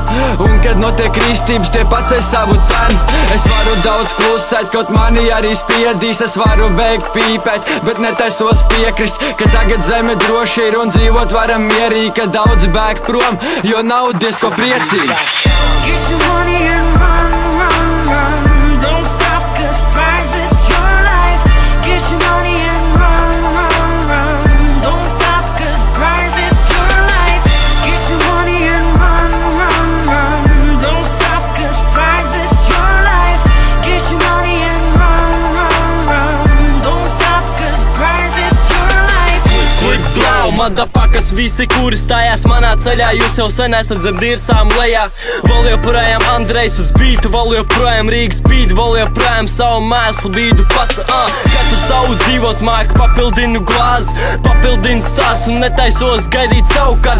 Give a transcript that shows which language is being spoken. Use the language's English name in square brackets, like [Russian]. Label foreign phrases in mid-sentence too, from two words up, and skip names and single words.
[Latvian] Un kad notiek kristības, tie pacēl savu cenu. Es varu daudz klusēt, kaut mani arī spiedīs. Es varu beigt pīpēt, bet netaisos piekrist, ka tagad zeme droši ir un dzīvot varam mierīgi. Ka daudzi bēg prom, jo nav diezko priecīgi. [English] Get your money and run, run, run. Don't stop, cause prize is your life. Get your money and run, run, run. Don't stop, cause prize is your life. Get your money and run, run, run. Don't stop, cause prize is your life. Get your money and run, run, run. Don't stop, cause prize is your life. Quick blow, motherfuckers, [Latvian] visi, kuri stājās manā ceļā. Jūs jau sen esat zem dirsām lejā. Vēl joprojām Andrejs uz bītu, vēl joprojām Rīgas bīdu, vēl joprojām savu mēslu bīdu pats. Katru savu dzīvot māku, papildinu glāzi, papildinu stāstu un netaisos gaidīt savukārt.